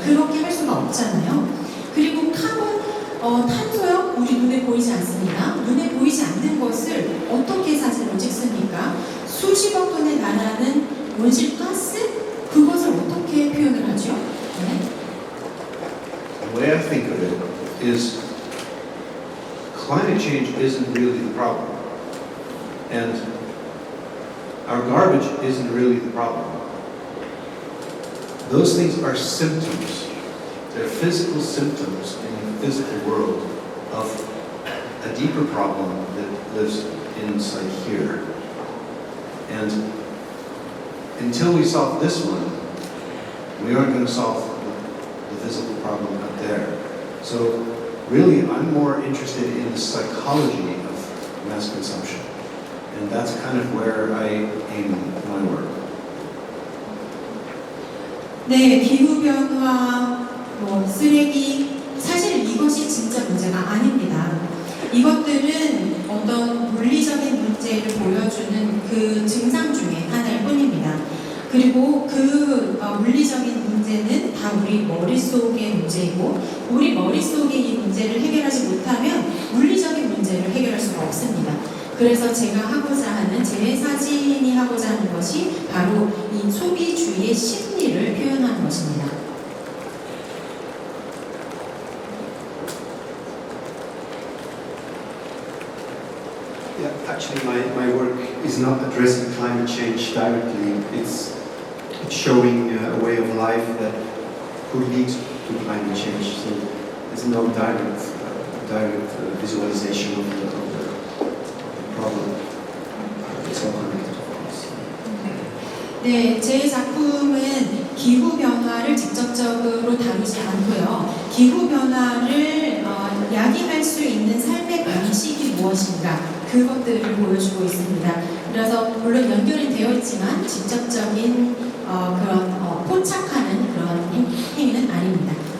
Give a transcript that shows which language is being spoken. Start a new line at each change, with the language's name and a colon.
Korean: 그렇게 할 수가 없잖아요. 그리고 탄소요? 우리 눈에 보이지 않습니다. 눈에 보이지 않는 것을 어떻게 사진으로 찍습니까? 수십억 톤에 달하는 온실가스? 그것을 어떻게 표현을 하죠? 네.
English: The way I think of it is climate change isn't really the problem. And our garbage isn't really the problem. Those things are symptoms. They're physical symptoms in the physical world of a deeper problem that lives inside here. And until we solve this one, we aren't going to solve the physical problem out there. So really, I'm more interested in the psychology of mass consumption. And that's kind of where I aim my work.
Korean: 네, 기후변화, 쓰레기, 사실 이것이 진짜 문제가 아닙니다. 이것들은 어떤 물리적인 문제를 보여주는 그 증상 중에 하나일 뿐입니다. 그리고 그 물리적인 문제는 다 우리 머릿속의 문제이고 우리 머릿속의 이 문제를 해결하지 못하면 물리적인 문제를 해결할 수가 없습니다. 그래서 제가 하고자 하는 제 사진이 하고자 하는 것이 바로 이 소비주의의 심리를 표현하는 것입니다.
English: Yeah, actually, my work is not addressing climate change directly. It's showing a way of life that could lead to climate change. So there's no direct visualization of the problem. It's all connected, of course.
Korean: 네, 제 작품은 기후변화를 직접적으로 다루지 않고요. 기후변화를 야기할 수 있는 삶의 방식이 무엇인가 그것들을 보여주고 있습니다. 그래서 물론 연결이 되어 있지만 직접적인 그런 포착하는 그런 행위는 아닙니다.